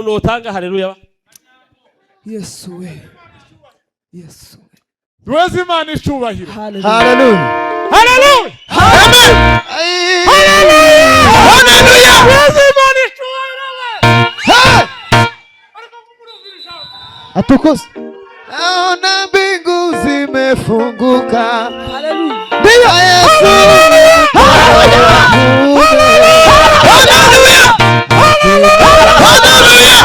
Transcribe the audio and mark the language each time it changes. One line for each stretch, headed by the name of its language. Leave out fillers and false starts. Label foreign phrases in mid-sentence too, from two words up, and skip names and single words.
Kinyarwanda: dutanga haleluya. Yesu we. Yesu we. Duweze Imana icyubahiro. Hallelujah. Hallelujah. Amen. Hallelujah. Duweze Imana icyubahiro. Atukuzwe.
Swahili: Naona mbingu zimefunguka.
Kinyarwanda: Hallelujah. Ndio Yesu. Hallelujah. Hallelujah.